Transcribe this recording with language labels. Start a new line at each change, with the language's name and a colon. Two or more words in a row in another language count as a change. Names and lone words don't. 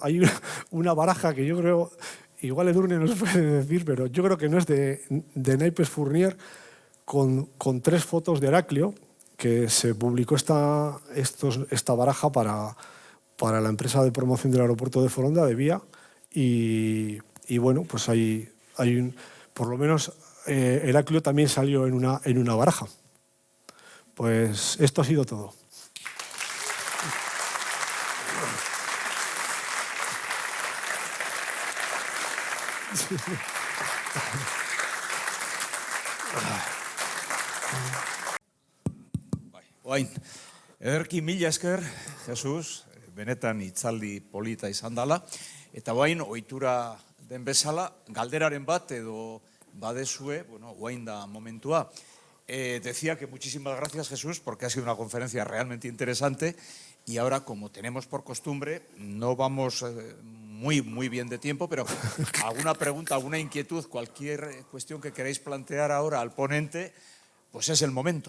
Spanish: Hay una baraja que yo creo, igual Edurne nos puede decir, pero yo creo que no es de naipes Fournier, con 3 fotos de Heraclio, que se publicó esta baraja para la empresa de promoción del aeropuerto de Foronda, de Vía, y bueno, pues hay por lo menos Heraclio también salió en una baraja. Pues esto ha sido todo.
Basque: Oain, ederki mila esker, Jesus, benetan hitzaldi polita izan dela, eta oain, ohitura den bezala, galderaren bat edo badezue, bueno, oain da momentua.
Spanish: Decía que muchísimas gracias, Jesús, porque ha sido una conferencia realmente interesante y ahora, como tenemos por costumbre, no vamos muy bien de tiempo, pero alguna pregunta, alguna inquietud, cualquier cuestión que queráis plantear ahora al ponente, pues es el momento.